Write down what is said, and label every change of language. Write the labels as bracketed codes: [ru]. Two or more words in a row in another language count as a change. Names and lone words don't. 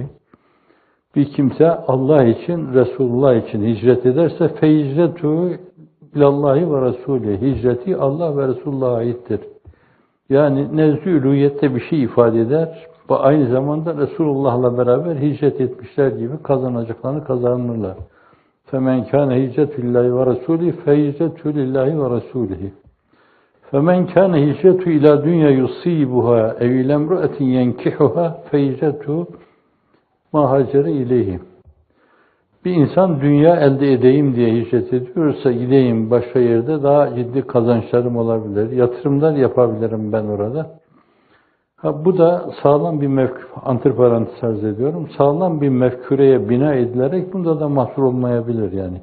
[tr] Bir kimse Allah için, Resulullah için hicret ederse [ar] فهجرته إلى الله ورسوله. [tr] Hicreti Allah ve Resulullah'a aittir. Yani nezd-i ülûhiyette bir şey ifade eder ve aynı zamanda Resulullah'la beraber hicret etmişler gibi kazanacaklarını kazanırlar. [ar] فَمَنْ كَانَ هِجْرَةُ لِلّٰهِ وَرَسُولِهِ فَهِجْرَةُ لِلّٰهِ وَرَسُولِهِ فَمَنْ كَانَ هِجْرَةُ إِلَى دُنْيَا يُصِيبُهَا اَوْ اِلَى امْرَأَةٍ يَنْكِحُهَا فَهِجْرَةُ مَا هَاجَرَ اِلَيْهِ. [tr] Bir insan dünya elde edeyim diye hicret ediyorsa, gideyim başka yerde daha ciddi kazançlarım olabilir, yatırımlar yapabilirim ben orada. Bu da sağlam bir antiparantez arz ediyorum, sağlam bir mefküreye bina edilerek bunda da mahsur olmayabilir yani.